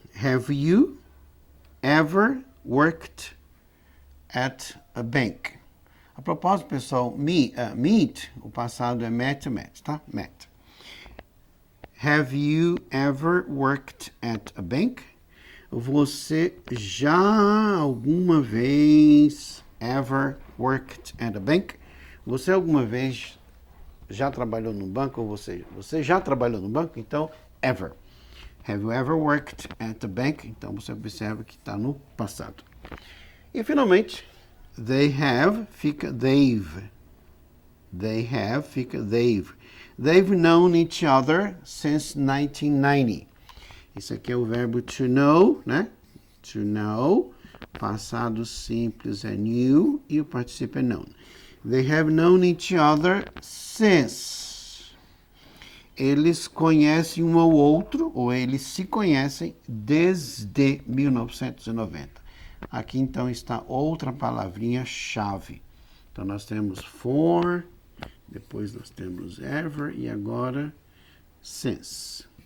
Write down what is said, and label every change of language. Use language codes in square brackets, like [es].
[en] Have you ever worked at a bank? [pt] A propósito, pessoal, meet, o passado é met, tá? Met. [en] Have you ever worked at a bank? [pt] Você já alguma vez [en] ever worked at a bank? [pt] Você alguma vez já trabalhou no banco? Ou você já trabalhou no banco? Então, ever. [en] Have you ever worked at a bank? [pt] Então, você observa que está no passado. E, finalmente, they have fica they've. They have fica they've. [en] They've known each other since 1990. [pt] Isso aqui é o verbo to know, né? To know. Passado simples é knew e o particípio é known. [en] They have known each other since. [pt] Eles conhecem um ao outro, ou eles se conhecem desde 1990. Aqui, então, está outra palavrinha-chave. Então, nós temos for, depois nós temos ever e agora since.